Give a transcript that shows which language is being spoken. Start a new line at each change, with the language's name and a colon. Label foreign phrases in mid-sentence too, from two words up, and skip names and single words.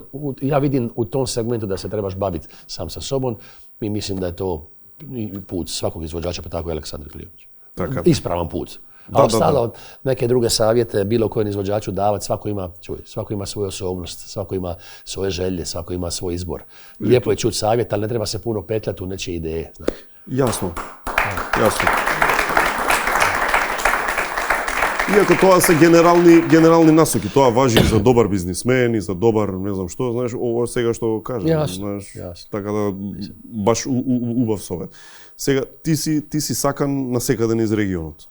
Croatian: Ja vidim u tom segmentu da se trebaš baviti sam sa sobom i mislim da je to put svakog izvođača, pa tako i Aleksandar Prijović. Ispravan put. A ostalo neke druge savjete bilo kojem izvođaču davati, svako ima svoju osobnost, svako ima svoje želje, svako ima svoj izbor. Lijepo je čuti savjet, ali ne treba se puno petljati u nečije ideje. Znaš. Jasno.
Macedonian: Иако тоа се генерални насоки, тоа важи и за добар бизнисмен и за добар, не знам што, знаеш, ово сега што го кажам, знаеш, така да баш убав совет. Сега ти си сакан насекаде низ регионот.